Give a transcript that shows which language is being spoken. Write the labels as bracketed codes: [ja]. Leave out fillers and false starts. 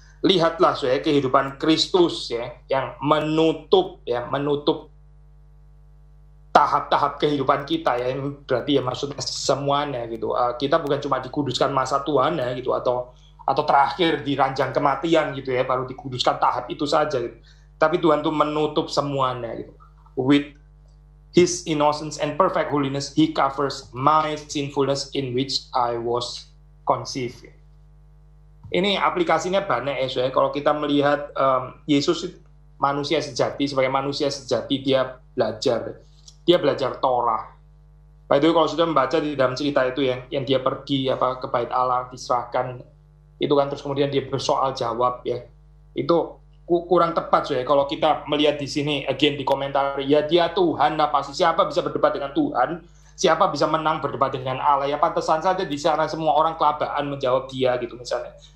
[id] Lihatlah ya kehidupan Kristus ya yang menutup tahap-tahap kehidupan kita ya, berarti ya maksudnya semuanya gitu. Kita bukan cuma dikuduskan masa Tuhan ya gitu, atau terakhir di ranjang kematian gitu ya, baru dikuduskan tahap itu saja gitu. Tapi Tuhan tuh menutup semuanya gitu. [en] With His innocence and perfect holiness, He covers my sinfulness in which I was conceived. [id] Ini aplikasinya banyak ya. Kalau kita melihat Yesus manusia sejati, sebagai manusia sejati dia belajar Torah. [en] By the way, [id] kalau sudah membaca di dalam cerita itu yang dia pergi ke bait Allah, diserahkan itu kan, terus kemudian dia bersoal jawab ya, itu kurang tepat ya kalau kita melihat di sini again di komentar, ya dia Tuhan, nah pasti siapa bisa berdebat dengan Tuhan, siapa bisa menang berdebat dengan Allah, ya pantesan saja di sana semua orang kelabaan menjawab dia gitu misalnya.